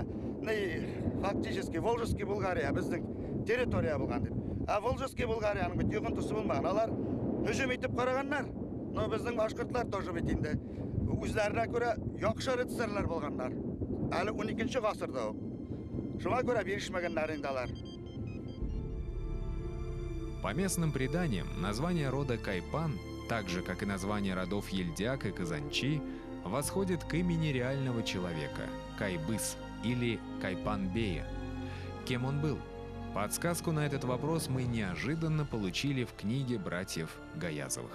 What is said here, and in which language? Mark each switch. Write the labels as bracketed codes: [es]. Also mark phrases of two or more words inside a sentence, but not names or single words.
[tt] Фактически Волжский Булгария безнең территория булган дип. Волжский Булгарияның бит йогынтысы булмаган. Алар һөҗүм итеп караганнар. Но безнең башкортлар тоже бит инде. Үзләренә күрә яхшы рыцарьлар булганнар. Әле 12-нче гасырда ук. Шуңа күрә бирешмәгәннәр инде алар. [ru] По местным преданиям, название рода Кайпан, так же как и название родов Ельдяк и Казанчи, восходит к имени реального человека – Кайбыс или Кайпан-бея. Кем он был? Подсказку на этот вопрос мы неожиданно получили в книге братьев Гаязовых.